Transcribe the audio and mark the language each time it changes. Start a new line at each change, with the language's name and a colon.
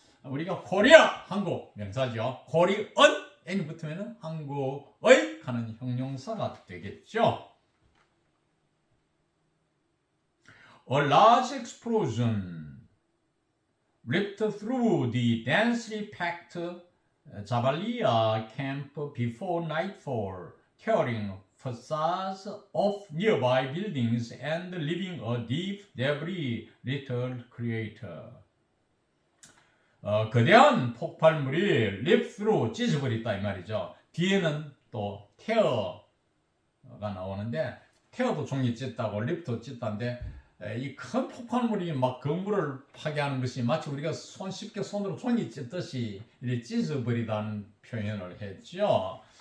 Korean: 우리가 코리아, 한국 명사죠. 코리언, n이 붙으면 한국의 하는 형용사가 되겠죠.
English: A large explosion ripped through the densely packed Jabalia camp before nightfall, tearing facades of nearby buildings and leaving a deep debris-littered crater.
Korean: 거대한 폭발물이
English: rip through,
Korean: 찢어버렸다 이 말이죠. 뒤에는 또 tear가 나오는데 tear도 종이 찢다고 rip도 찢다인데 이 큰 폭발물이 막 건물을 파괴하는 것이 마치 우리가 쉽게 손으로 종이 찢듯이 이렇게 찢어버리다는 표현을 했죠.